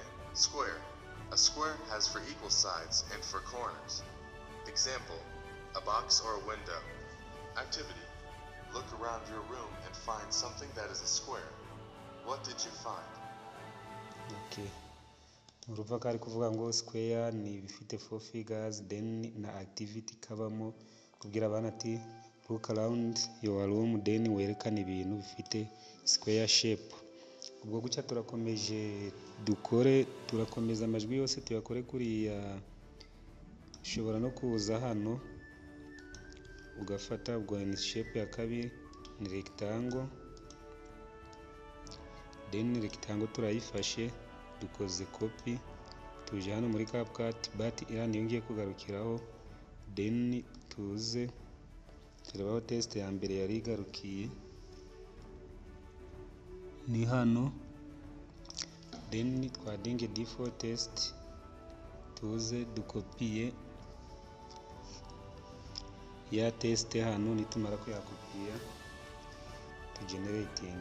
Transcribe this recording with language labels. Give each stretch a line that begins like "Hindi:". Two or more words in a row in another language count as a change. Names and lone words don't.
English: Square. A square has for equal sides and for corners. Example, a box or a window. Activity. Look around your room and find something that is a square. What did you find?
Kinyarwanda: Okay. Urumva ko ari kuvuga ngo square ni ibifite 4 figures then na activity kabamo kubwira abana ati
English: look around your room
Kinyarwanda: then werekana ibintu bifite
English: square shape.
Kinyarwanda: Ubwo gucya turakomeje turakomeza amajwi yose tuyakore kuriya. Ushobora no kuza hano ugafata ubwo ni shape ya kabiri ni rectangle then rectangle turayifashe dukoze copy tuje hano muri CapCut but iriya niyo ngiye kugarukiraho then tuze turebaho test ya mbere yari igarukiye ni hano then twadinge
English: default test
Kinyarwanda: tuze dukopiye ya test hano nitumara kuyakopiya tu generating.